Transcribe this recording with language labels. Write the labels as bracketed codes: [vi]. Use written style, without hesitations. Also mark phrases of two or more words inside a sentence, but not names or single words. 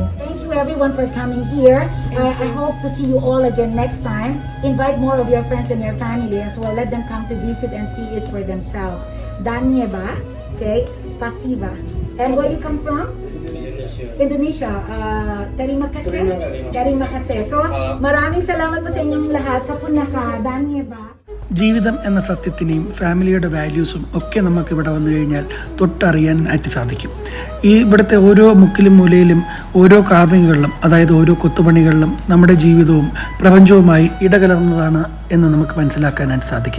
[en] Thank you everyone for coming here. I hope to see you all again next time. Invite more of your friends and your family as well. Let them come to visit and see it for themselves. Danyeba, okay, spasiba. And where you come from? [id] Indonesia. Terima kasih. [en] So, [tl] maraming salamat po sa inyong lahat. Kapunaka, Danyeba. [ml] ജീവിതം എന്ന സത്യത്തിനെയും ഫാമിലിയുടെ വാല്യൂസും ഒക്കെ നമുക്ക് ഇവിടെ വന്നു കഴിഞ്ഞാൽ തൊട്ടറിയാനായിട്ട് സാധിക്കും. ഈ ഇവിടുത്തെ ഓരോ മുക്കിലും മൂലയിലും ഓരോ കാർവിങ്ങുകളിലും, അതായത് ഓരോ കൊത്തുപണികളിലും നമ്മുടെ ജീവിതവും പ്രപഞ്ചവുമായി ഇടകലർന്നതാണ് എന്ന് നമുക്ക് മനസ്സിലാക്കാനായിട്ട് സാധിക്കും.